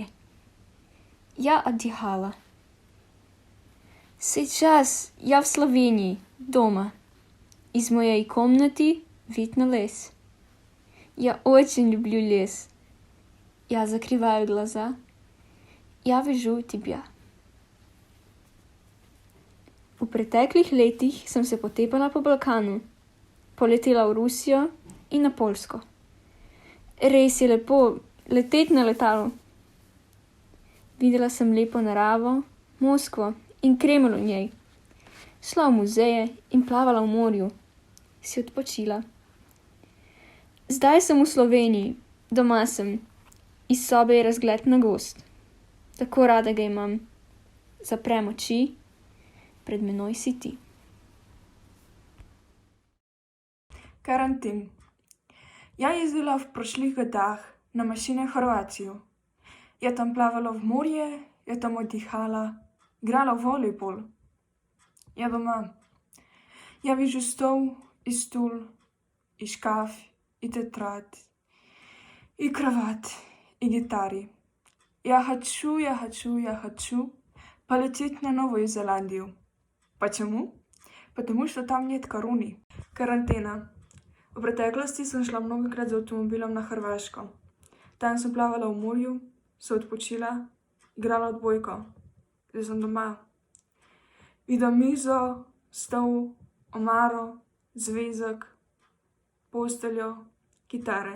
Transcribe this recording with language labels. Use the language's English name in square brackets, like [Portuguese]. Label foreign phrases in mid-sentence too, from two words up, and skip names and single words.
[Russian] Я отдыхала. Сейчас я в Словении, дома. Из моей комнаты вид на лес. Я очень люблю лес. Я закрываю глаза. Я вижу тебя. [Slovenian] V preteklih letih sem se potepala po Balkanu, poletela v Rusijo in na Poljsko. Res je lepo leteti na letalu. Videla sem lepo naravo, Moskvo in Kremelj v njej. Šla v muzeje in plavala v morju. Si odpočila. Zdaj sem v Sloveniji, doma sem. Iz sobe je razgled na gozd. Tako rada ga imam. Zaprem oči, pred menoj si ti. [Russian] Карантин. Я ездила в прошлых годах на машине в Хорватию. Я там плавала в море, я там отдыхала, играла в волейбол. Я дома. Я вижу стол и стул, и шкаф, и тетрадь, и кровать, и гитары. Я хочу полететь на Новую Зеландию. Почему? Потому что там нет короны. Карантена. [Slovenian] V preteklosti sem šla mnogokrat z avtomobilom na Hrvaško. Tam sem plavala v morju, se odpočila, igrala odbojko. Zdaj sem doma. Vidim mizo, stol, omaro, zvezek, posteljo, kitare.